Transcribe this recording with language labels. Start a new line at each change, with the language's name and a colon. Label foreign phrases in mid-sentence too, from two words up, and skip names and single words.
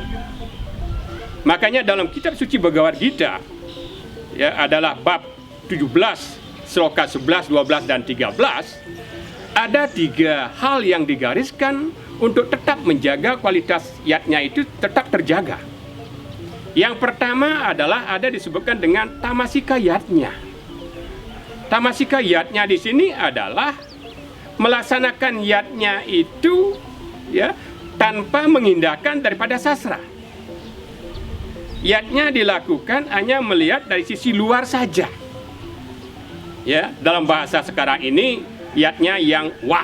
Indonesian: Makanya dalam kitab suci Bhagavad Gita ya, adalah bab 17, sloka 11, 12, dan 13, ada 3 hal yang digariskan untuk tetap menjaga kualitas yatnya itu tetap terjaga. Yang pertama adalah ada disebutkan dengan tamasika yatnya. Tamasika yatnya di sini adalah melaksanakan yatnya itu ya tanpa mengindahkan daripada sastra. Yatnya dilakukan hanya melihat dari sisi luar saja. Ya, dalam bahasa sekarang ini yatnya yang wah.